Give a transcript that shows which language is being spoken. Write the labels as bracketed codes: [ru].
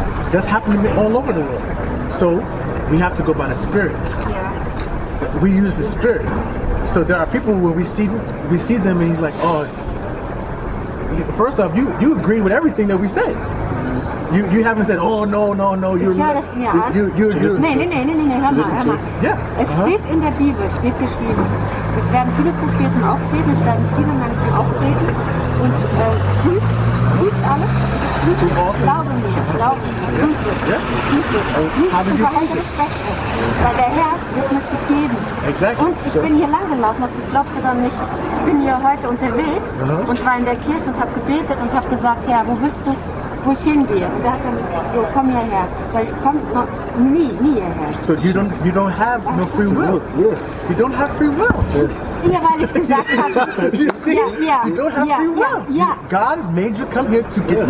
[en] That's happening all over the world. So we have to go by the spirit. we use the Spirit. So there are people where we see them and he's like, oh, first off, you agree with everything that we say. You haven't said, oh, no, you're... [de] Ich höre es mir an. Nee, hör mal. [en] Yeah. [de] Es steht in der Bibel, steht geschrieben, es werden viele Propheten auftreten, es werden viele Menschen auftreten und prüft alles, glaube mir, prüft es. Nicht zu verhältnis Beste, weil der Herr wird mir es geben. [en] Exactly. [de] Und ich bin hier lang gelaufen, das glaubst du dann nicht. Ich bin hier heute unterwegs und war in der Kirche und habe gebetet und habe gesagt, Herr, wo willst du, wo ich hingehe? Und er hat dann so, komm hierher, weil ich komme nie hierher. [en] So you don't have no free will. Yeah. You don't have free will. [de] Ja, weil ich gesagt habe, [en] you don't have free will. [de] Ja. [en] God made you come here to get the